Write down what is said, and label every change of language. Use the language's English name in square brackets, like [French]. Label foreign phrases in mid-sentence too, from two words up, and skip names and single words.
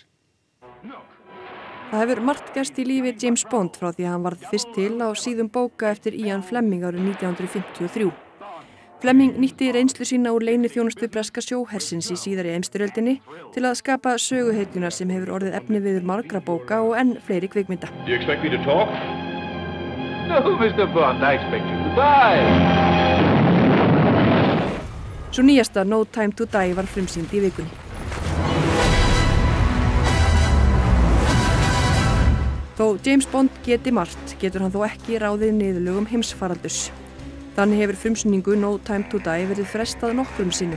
[Icelandic] Það hefur margt gerst í lífi James Bond frá því að hann varð fyrst til á síðum bóka eftir Ian Fleming árið 1953. Fleming nýtti reynslu sína úr leyniþjónustu breska sjóhersins í síðari heimsstyrjöldinni til að skapa söguhetjuna sem hefur orðið efniviður margra bóka og enn fleiri kvikmynda. [English] Do you expect me to talk? No, Mr. Bond, I expect you to die. [Icelandic] Svo nýjasta No Time to Die var frumsýnd í vikunni. Þó James Bond geti margt, getur hann þó ekki ráðið niðurlögum heimsfaraldurs. Þannig hefur frumsýningu No Time to Die verið frestað nokkrum sinnum.